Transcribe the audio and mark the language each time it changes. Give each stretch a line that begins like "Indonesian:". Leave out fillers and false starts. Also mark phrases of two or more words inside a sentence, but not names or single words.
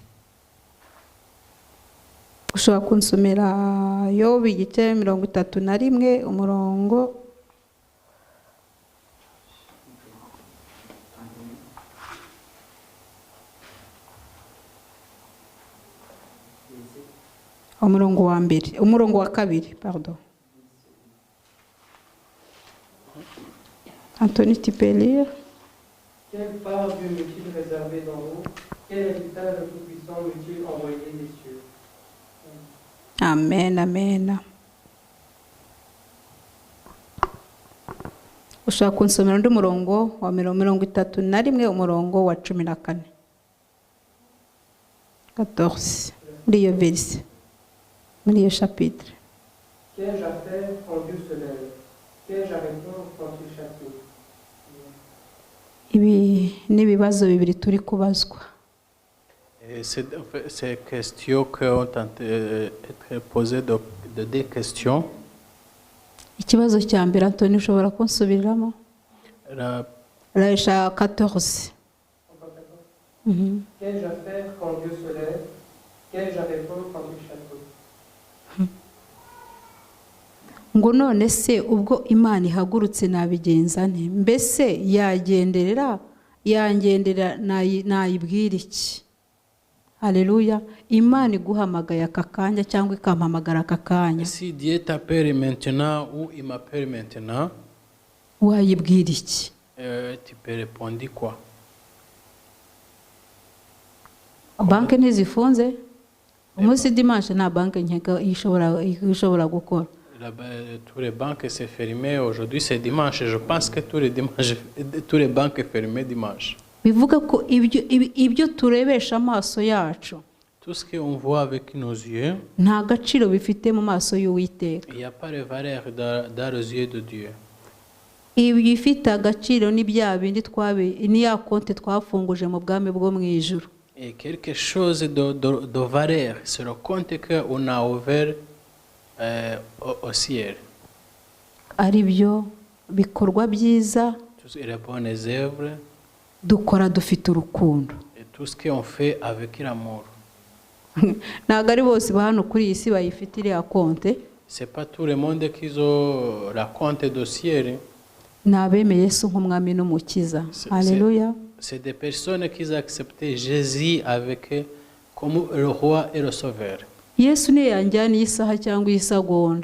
Kinyarwanda: Ushobora kunsomera Yobu igice 31 umurongo umurongo wa kabiri,
French: pardon. Anthony, tu peux lire? Quelle part Dieu m'est-il réservé d'en haut? Quel héritage le Tout-Puissant m'est-il envoyé des cieux? Amen, amen.
Kinyarwanda: Ushaka kunsomera undi murongo wa 31 umurongo wa 14. 14. Muri iyo verse. Muri iyo chapitre.
French: Qu'ai-je à faire quand Dieu se lève? Qu'ai-je à répondre quand il châtie?
Kinyarwanda: ibi n'ibibazo bibiri turi kubazwa.
French: Et en fait, ces questions qui ont été posées de deux questions.
Kinyarwanda: Ikibazo cya mbere Anthony ushobora kunsubiriramo? Laïcha 14.
French: Qu'ai-je à faire quand Dieu se lève? Qu'ai-je à répondre quand il château?
Kinyarwanda: Ngo none se ubwo Imana ihagurutse nabigenza nte? Mbese yangendera nayibwira iki? Haleluya. Imana iguhamagaye aka kanya cyangwa ikampamagara aka kanya.
French: Si Dieu t'appelle maintenant ou il m'appelle maintenant,
Kinyarwanda: wayibwira iki?
French: Tu peux répondre quoi?
Kinyarwanda: Banki ntizifunze? Umunsi dimanche nta banki nkeka ishobora gukora.
French: Tous les banques sont fermées. Aujourd'hui c'est dimanche. Je pense que tous les banques sont fermées dimanche.
Kinyarwanda: Bivuga ko ibyo turebesha amaso yacu,
French: tout ce qu'on voit avec nos yeux,
Kinyarwanda: nta gaciro bifite mu maso y'Uwiteka.
French: Il n'y a pas de valeur dans les yeux de Dieu.
Kinyarwanda: Ibi ifite agaciro ni bya bindi ni ya konti twafunguje mu bwami bwo mu ijuru.
French: Et quelque chose de valeur, c'est le compte qu'on a ouvert au ciel.
Kinyarwanda: Ari byo bikorwa byiza
French: Toutes les bonnes œuvres,
Kinyarwanda: dukora dufite urukundo.
French: et tout ce qu'on fait avec l'amour.
Kinyarwanda: Ntabwo ari bose ba hano kuri iyi si bayifite iriya konti.
French: C'est pas tout le monde qui a la compte de ciel.
Kinyarwanda: Ni abemeye Yesu nk'umwami n'umukiza. Haleluya.
French: C'est des personnes qui ont accepté Jésus comme le roi et le sauveur.
Kinyarwanda: Yesu niyo yanjyaniye isaha cyangwa isegonda.